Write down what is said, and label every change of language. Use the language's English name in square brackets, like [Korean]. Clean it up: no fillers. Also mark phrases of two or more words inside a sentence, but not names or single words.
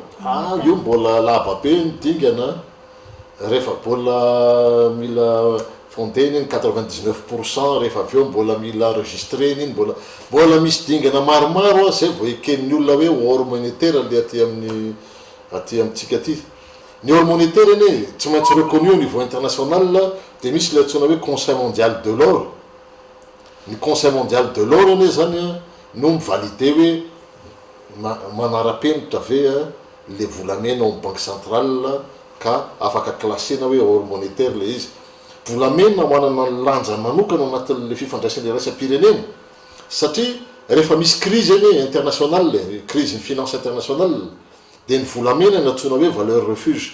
[Malagasy] Io mbola lava be ny dingana rehefa mbola mila fondeny iny 99% rehefa avy eo mbola mila enregistreny iny mbola misy dingana maromaro zay vao eken'ny olona hoe [French] or monétaire [Malagasy] le aty amintsika aty. Ny [French] or monétaire [Malagasy] iny tsy maintsy [French] reconnu au niveau international [Malagasy] dia misy le antsoina hoe [French] conseil mondial de l'or. [Malagasy] Ny [French] conseil mondial de l'or [Malagasy] iny zany no mivalide hoe manara-penitra ve le volamena ao [French] banque centrale [Malagasy] ka afaka classena hoe [French] or monétaire [Malagasy] le izy. Volamena manana ny lanja manokana anatin'le fifandraisan'ny raisam-pirenena satria rehefa misy crise eny internationale, crise ny [French] finance internationale, [Malagasy] dia ny volamena ny antsoina hoe [French] valeur refuge.